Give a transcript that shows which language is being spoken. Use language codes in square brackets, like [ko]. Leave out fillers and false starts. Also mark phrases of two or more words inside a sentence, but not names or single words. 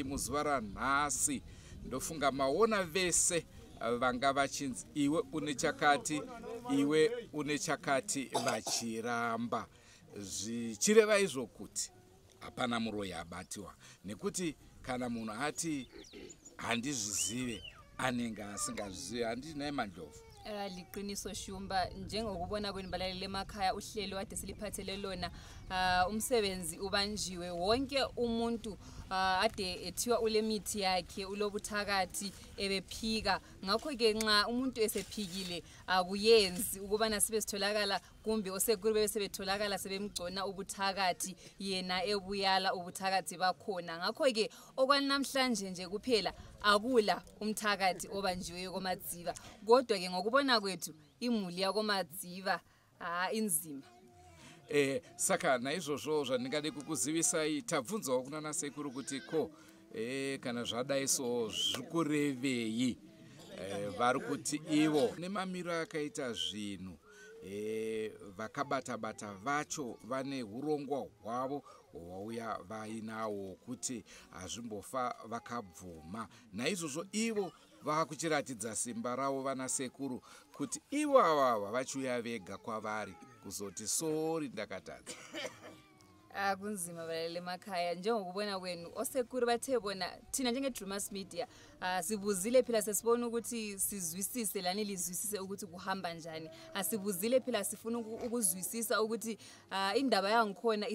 [sn] muzuva ranhasi ndofunga maona vese vanga vachinzi iwe une chakati iwe une chakati vachiramba zvichireva izvo kuti hapana muroyi abatiwa nekuti kana munhu ati handizvizive anenge asingazvizive handiti naye Mandlovu [nd] liqiniso Shumba njengokubona kwenu balaleli emakhaya uhlelo kade siliphathele lona umsebenzi ubanjiwe wonke umuntu ade ethiwa ule mithi yakhe ulobuthakathi ebephika ngakho ke nxa umuntu esephikile akuyenzi ukubana sibe sitholakala kumbe osekuru bese betholakala sebemgcona ubuthakathi yena ebuyala ubuthakathi bakhona ngakho ke okwanamhlanje nje kuphela akula umthakathi obanjiwe koMadziva kodwa ke ngokubona kwethu imuli yakoMadziva inzima [sn] saka naizvozvo zvandingade kukuzivisai tabvunzawo kunana sekuru kuti ko kana zvadaiso zvikurevei vari kuti ivo nemamiro akaita zvinhu vakabata-bata vacho vane urongwa hwavo hwauya vainawo kuti hazvimbofa vakabvuma naizvozvo ivo vakuchiratidza simba ravo vana sekuru kuti ivo avava vachiuya vega kwavari kuzoti sori ndakatadza [nd] kunzima balaleli emakhaya njengokubona kwenu osekuru bathe bona thina njenge-Drewmas Media sibuzile phela sesibona ukuthi sizwisise lani lizwisise ukuthi kuhamba njani asibuzile phela sifuna ukuzwisisa ukuthi indaba yangikhona